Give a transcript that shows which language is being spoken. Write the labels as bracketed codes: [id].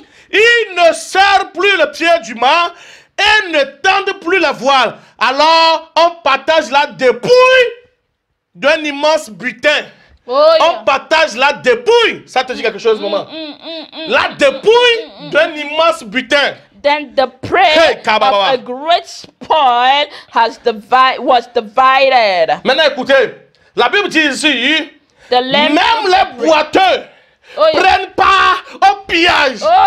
[fr] Il ne serre plus le pied du mât et ne tendent plus la voile. Alors on partage la dépouille d'un immense butin. On partage la dépouille. Ça te dit quelque chose, maman? La dépouille d'un immense butin. [en] Then the prey of a great spoil was divided. [fr] Maintenant, écoutez. La Bible dit ici, même les boiteux prennent part au pillage.